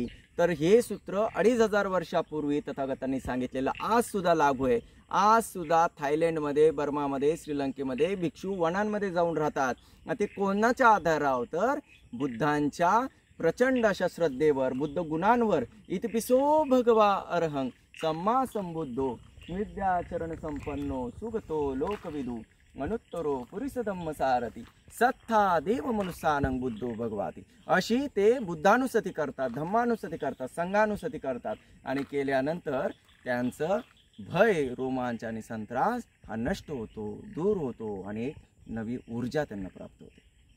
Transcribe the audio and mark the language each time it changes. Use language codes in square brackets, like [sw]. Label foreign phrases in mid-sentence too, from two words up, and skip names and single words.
[mr] तर हे सूत्र 2500 वर्षापूर्वी तथागतांनी सांगितलेलं आज सुद्धा लागू आहे. आज सुद्धा थायलंडमध्ये, बर्मामध्ये, श्रीलंकेमध्ये भिक्षू वनांमध्ये जाऊन राहतात. ते कोणाच्या आधारावर तर बुद्धांच्या प्रचंड अशा श्रद्धेवर, बुद्ध गुणांवर. [pi] इतपिसो भगवा अरहं सम्मा संबुद्धो विद्याचरण संपन्नो सुगतो लोकविदू मनुत्तरो पुरुषधम्म सारथी सत्था देव मनुष्यानं बुद्धो भगवाती. [mr] अशी ते बुद्धानुसती करतात, धम्मानुसती करतात, संघानुसती करतात. आणि केल्यानंतर त्यांचं भय, रोमांच आणि संत्रास हा नष्ट होतो, दूर होतो आणि नवी ऊर्जा त्यांना प्राप्त होते.